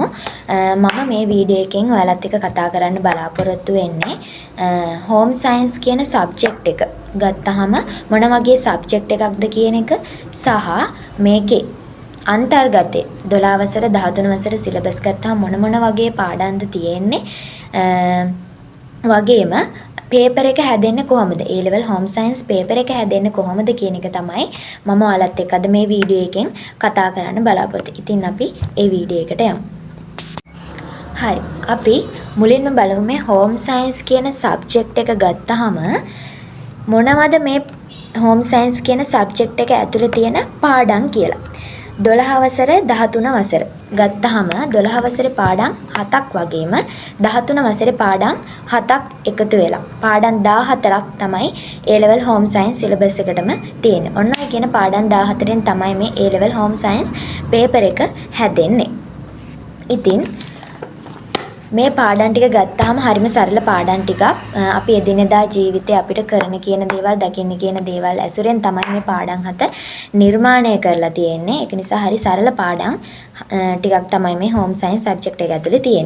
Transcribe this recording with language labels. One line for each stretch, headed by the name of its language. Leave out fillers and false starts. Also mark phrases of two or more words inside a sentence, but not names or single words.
Sinhala: මම මේ වීඩියෝ එකෙන් ඔයාලත් එක්ක කතා කරන්න බලාපොරොත්තු වෙන්නේ
English: home science
Sinhala: කියන සබ්ජෙක්ට් එක ගත්තාම මොන වගේ සබ්ජෙක්ට් එකක්ද කියන එක සහ මේකේ අන්තර්ගතේ 12 වසර 13 වසර සිලබස් ගත්තාම මොන වගේ පාඩම්ද තියෙන්නේ වගේම පේපර් එක හැදෙන්නේ කොහොමද?
English: A level home science
Sinhala: පේපර් එක හැදෙන්නේ කොහොමද කියන එක තමයි මම ඔයාලත් එක්ක අද මේ වීඩියෝ එකෙන් කතා කරන්න බලාපොරොත්තු. ඉතින් අපි ඒ වීඩියෝ එකට යමු. හරි. අපි මුලින්ම බලමු මේ
English: home science
Sinhala: කියන සබ්ජෙක්ට් එක ගත්තාම මොනවද මේ
English: home science
Sinhala: කියන සබ්ජෙක්ට් එක ඇතුලේ තියෙන පාඩම් කියලා. 12 වසර 13 වසර ගත්තාම 12 වසරේ පාඩම් 7ක් වගේම 13 වසරේ පාඩම් 7ක් එකතු වෙලා පාඩම් 14ක් තමයි
English: A level home science syllabus
Sinhala: එකටම තියෙන්නේ. ඔන්න ඔය කියන පාඩම් 14න් තමයි මේ
English: A level home science paper
Sinhala: එක හැදෙන්නේ. ඉතින් මේ පාඩම් ටික ගත්තාම හරිම සරල පාඩම් ටිකක්. අපි එදිනෙදා ජීවිතේ අපිට කරන කියන දේවල්, දකින්න කියන දේවල් ඇසුරෙන් තමයි මේ පාඩම් හත නිර්මාණය කරලා තියෙන්නේ. ඒක නිසා හරි සරල පාඩම් ටිකක් තමයි මේ
English: home science subject
Sinhala: එක ඇතුලේ තියෙන්නේ.